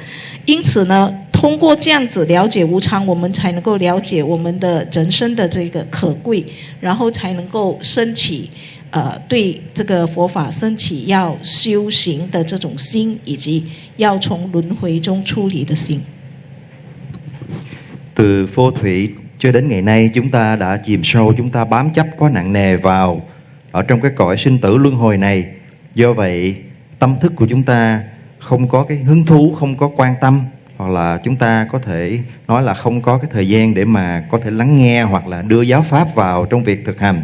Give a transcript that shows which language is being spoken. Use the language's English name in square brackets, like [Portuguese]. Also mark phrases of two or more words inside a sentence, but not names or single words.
[Chinese] 因此呢，通过这样子了解无常，我们才能够了解我们的人生的这个可贵，然后才能够升起对这个佛法升起要修行的这種心，以及要從輪迴中出離的心。 [Vietnamese] Từ phô thủy cho đến ngày nay, chúng ta đã chìm sâu, chúng ta bám chấp quá nặng nề vào ở trong cái cõi sinh tử luân hồi này. Do vậy, tâm thức của chúng ta không có cái hứng thú, không có quan tâm, hoặc là chúng ta có thể nói là không có cái thời gian để mà có thể lắng nghe hoặc là đưa giáo pháp vào trong việc thực hành.